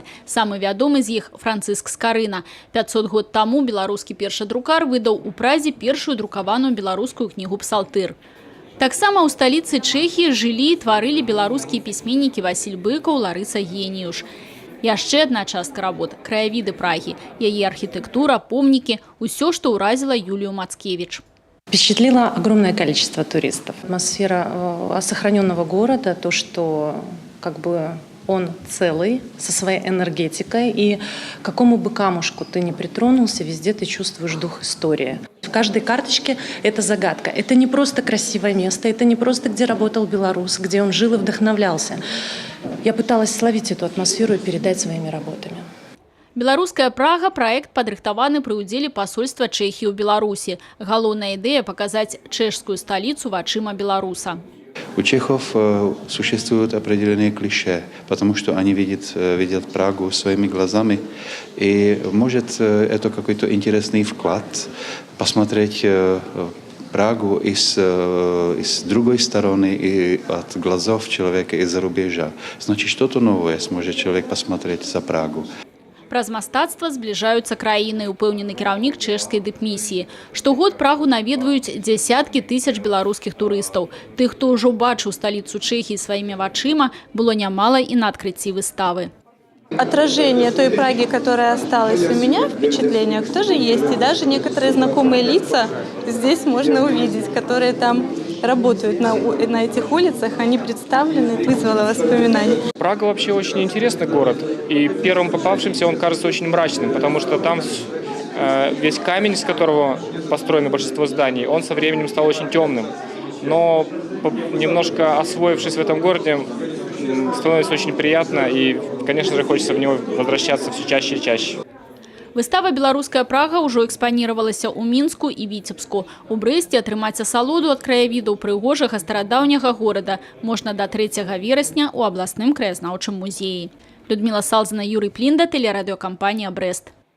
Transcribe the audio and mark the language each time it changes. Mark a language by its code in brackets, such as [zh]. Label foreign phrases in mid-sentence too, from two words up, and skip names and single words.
[be] Самы вядомы з іх Францыск Скарына. 500 год таму беларускі першадрукар выдаў у Празе першую друкаваную беларускую кнігу «Псалтыр». Таксама ў сталіцы Чэхіі жылі і тварылі беларускія пісьменнікі Васіль Быкаў, Ларыса Геніюш. Яшчэ одна частка работ – краявіды Прагі. Яе архітэктура, помнікі – усё, што ўразіла Юлію Мацкевіч. [ru] Впечатлило огромное количество туристов. Атмосфера сохраненного города, то, что он целый, со своей энергетикой, и к какому бы камушку ты ни притронулся, везде ты чувствуешь дух истории. В каждой карточке это загадка. Это не просто красивое место, это не просто где работал белорус, где он жил и вдохновлялся. Я пыталась словить эту атмосферу и передать своими работами. [be] Беларуская Прага – проект падрыхтаваны пры ўдзеле посольства Чэхіі ў Беларусі. Галоўная ідэя – [ru] показать чешскую столицу вачыма белоруса. У чехов существуют определенные клише, потому что они видят Прагу своими глазами. И может это какой-то интересный вклад посмотреть Прагу и с другой стороны, и от глазов человека из-за рубежа. Значит, что-то новое сможет человек посмотреть за Прагу. [be] Праз мастацтва збліжаюцца краіны, упэўнены кіраўнік чэшскай дыпмісіі. Штогод Прагу наведваюць дзясяткі тысяч беларускіх турыстаў. Тых, хто ўжо бачыў сталіцу Чэхіі сваімі вачыма, было нямала і на адкрыцці выставы. [ru] Отражение той Праги, которая осталась у меня в впечатлениях, тоже есть. И даже некоторые знакомые лица здесь можно увидеть, которые там работают на этих улицах. Они представлены, вызвало воспоминания. Прага вообще очень интересный город. И первым попавшимся он кажется очень мрачным, потому что там весь камень, из которого построено большинство зданий, он со временем стал очень темным. Но немножко освоившись в этом городе, становится очень приятно, и, конечно же, хочется в него возвращаться все чаще и чаще. [be] Выстава «Беларуская Прага» ўжо экспанировалася ў Мінску і Віцебску. У Брэсце атрымаць асалоду ад краявідаў прыгожага старадаўняга горада можна да 3 верасня ў абласным краязнаўчым музеі. [ru] Людмила Салзина, Юрий Плинда, телерадиокомпания «Брест».